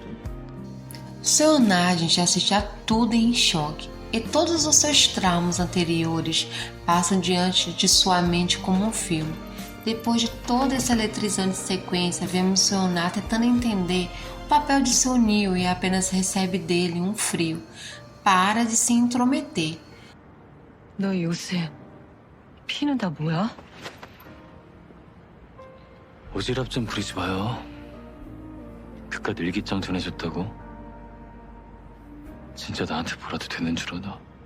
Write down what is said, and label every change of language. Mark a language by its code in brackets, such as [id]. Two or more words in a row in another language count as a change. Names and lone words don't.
[pt] Seung-na, a gente assiste a tudo em choque, e todos os seus traumas anteriores passam diante de sua mente como um filme. Depois de toda essa eletrizante sequência, vemos Seung-na tentando entender o papel de Seung-nil e apenas recebe dele um frio. Para de se intrometer. [ko] 너 요새 피는 다 뭐야? 오지랖 좀 부리지 마요. 그깟 일기장 전해줬다고? 진짜 나한테 뭐라도 되는 줄 아나?